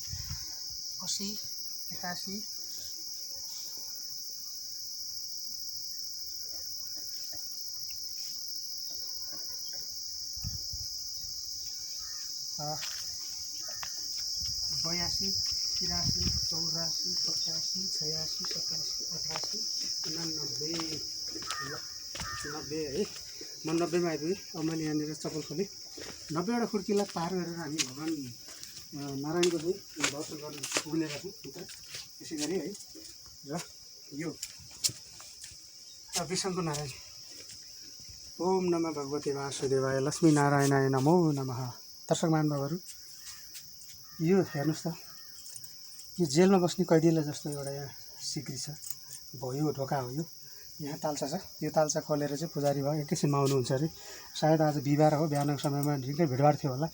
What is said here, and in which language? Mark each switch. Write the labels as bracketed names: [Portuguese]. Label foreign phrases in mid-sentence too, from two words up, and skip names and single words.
[Nepali] 80 81 82 83 84 85 86 87 88 89 90 है। म 90 मा आइपुगेँ। अब मैले यहाँनिर चप्पल खोलेँ। 90 वटा खुड्किला पार गरेर हामी भगवान नारायणको चाहिँ दर्शन गर्न पुग्नेका छौँ भित्र। त्यसै गरी है। र यो विशङ्कु नारायण। [Sanskrit] ओम नमः भगवते वासुदेवाय लक्ष्मी नारायणाय नमो नमः। [Nepali] दर्शक महानुभावहरु यो हेर्नुहोस् त, यो जेलमा बस्ने कैदीलाई जस्तो एउटा यहाँ सिक्री छ। भयो ढोका हो यो। यहाँ तालचा छ। यो तालचा खोलेर चाहिँ पुजारी भयो एकैछिनमा आउनुहुन्छ अरे। सायद आज बिहिबार हो, बिहानको समयमा निकै भिडभाड थियो होला।